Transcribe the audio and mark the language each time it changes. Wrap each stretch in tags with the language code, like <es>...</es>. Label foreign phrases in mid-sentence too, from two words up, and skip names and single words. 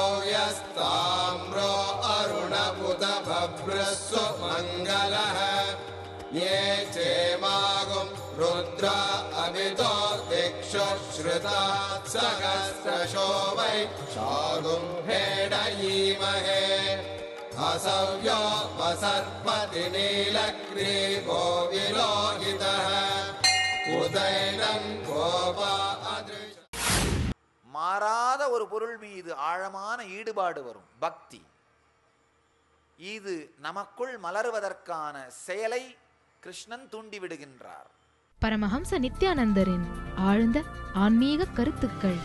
<sa>यस्ताम्रो अरुणपुत भभ्रस्व मङ्गलः ये चेमागुं रुद्र अभितो दिक्षु श्रुता सहस्रशो वै शागुं भेडयीमहे असव्यो वसर्पति नीलग्रीवो विलोहितः उदैनं गोपा अदृश.</sa> <ta>மாறாத ஒரு பொருள் மீது ஆழமான ஈடுபாடு வரும், பக்தி. இது நமக்குள் மலர்வதற்கான செயலை கிருஷ்ணன் தூண்டிவிடுகின்றார். பரமஹம்ச நித்யானந்தரின் ஆழ்ந்த ஆன்மீக கருத்துக்கள்.</ta>